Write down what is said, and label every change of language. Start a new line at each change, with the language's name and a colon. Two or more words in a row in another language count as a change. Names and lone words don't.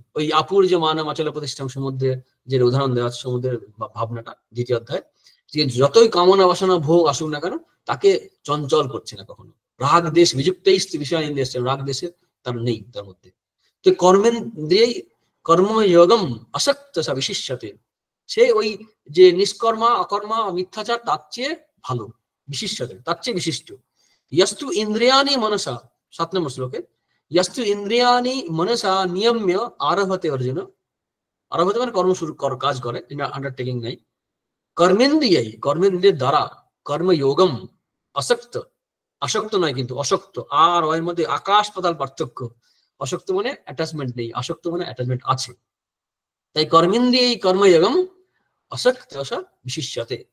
Bangla: ওই আপুর যে মানব আচল প্রতিষ্ঠান, সমুদ্রের যে উদাহরণ দেওয়া আছে, সমুদ্রের ভাবনাটা দ্বিতীয় অধ্যায়, যে যতই কামনা বাসনা ভোগ আসুক না কেন, তাকে চঞ্চল করছে না কখনো। রাগ দেশ বিযুক্তেই বিষয় ইন্দ্রিয়, রাগ দেশে তার নেই তার মধ্যে। তো
Sanskrit: কর্মেন্দ্রিয়েই কর্মযোগম আসক্ত সা বিশিষ্যতে,
Bangla: সে ওই যে নিষ্কর্মা অকর্মা মিথ্যাচার, তার চেয়ে ভালো, বিশিষ্যতে তার চেয়ে বিশিষ্ট।
Sanskrit: यस्तु इंद्रियाणि मनसा,
Bangla: 7 নম্বর শ্লোকে,
Sanskrit: यस्तु इंद्रियाणि मनसा नियम्य आरभते अर्जुन,
Bangla: आरभते মানে কর্ম শুরু কাজ করে, আন্ডারটেকিং নাই। কর্মেন্দ্রিয়াই, কর্মেন্দ্রিয়ের দ্বারা,
Sanskrit: কর্মযোগম আসক্ত,
Bangla: আসক্ত নয় কিন্তু, অশক্ত। আর ওর মধ্যে আকাশ পাতাল পার্থক্য। অশক্ত মানে অ্যাটাচমেন্ট নেই, আসক্ত মানে অ্যাটাচমেন্ট আছে। তাই
Sanskrit: কর্মেন্দ্রিয় কর্মযোগম আসক্ত বিশিষ্যতে।